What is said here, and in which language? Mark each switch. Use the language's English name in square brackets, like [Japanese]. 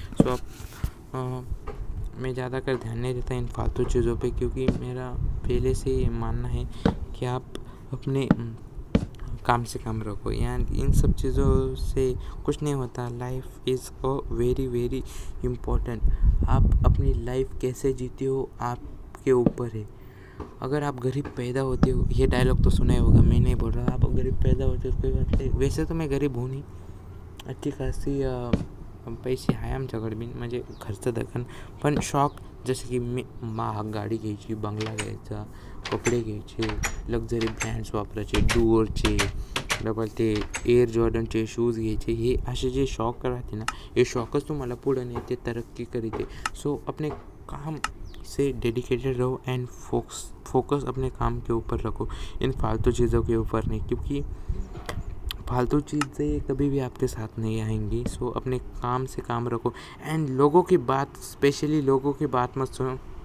[Hindi] सो आप मैं ज़्यादातर ध्यान नहीं देता इन फालतू चीज़ों पे, क्योंकि मेरा पहले से ये मानना है कि आप अपने काम से काम रखो, यार इन सब चीज़ों से कुछ नहीं होता। [English] Life is a very very important. [Hindi] आप अपनी लाइफ कैसे जीते हो आपके ऊपर है। अगर आप गरीब पैदा होते हो, ये डायलॉग तो सुना ही होगा, मैं नहीं बोल रहा, आप गरीब पैदा होते हो कोई बात नहीं। वैसे तो मैं गरीब हूँ [Marathi] नाही, अच्छी खासी पैसे आहे आमच्याकडे म्हणजे खर्च दखन, पण शॉक जसे की मी महाग गाडी घ्यायची, बंगला घ्यायचा, कपडे घ्यायचे, लक्झरी ब्रँड्स वापरायचे, डुअरचे, डबल ते एअर जॉर्डनचे शूज घ्यायचे, हे असे जे शौक राहते ना, हे शौकच तुम्हाला पुढे नेते, तरक्की करते। [Hindi] सो अपने काम से डेडिकेटेड रहो एंड फोकस अपने काम के ऊपर रखो, इन फालतू चीज़ों के ऊपर नहीं, क्योंकि फालतू चीज़ें कभी भी आपके साथ नहीं आएंगी। सो अपने काम से काम रखो एंड लोगों की बात, स्पेशली लोगों की बात मत सुनो।